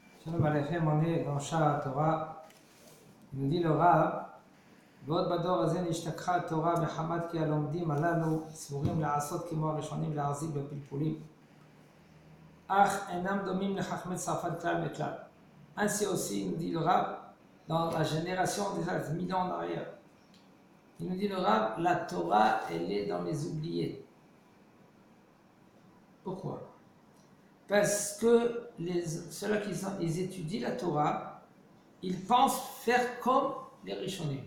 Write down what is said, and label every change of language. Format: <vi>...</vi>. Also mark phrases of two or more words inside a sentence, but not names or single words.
<he>שלום עליכם,</he> <fr>on est dans Shara Torah. Il nous dit le Rav,</fr> <he>ועוד בדור הזה נשתכחה התורה מחמת כי הלומדים הללו סבורים לעשות כמו הראשונים להחזיק בפלפולים, אך אינם דומים לחכמי צרפת כלל וכלל.</he> <fr>Ainsi aussi, nous dit le Rav, dans la génération déjà 1000 ans en arrière, il nous dit le Rav, la Torah, elle est dans les oubliés. Pourquoi? Parce que ceux-là qui étudient la Torah, ils pensent faire comme les Rishonim.</fr>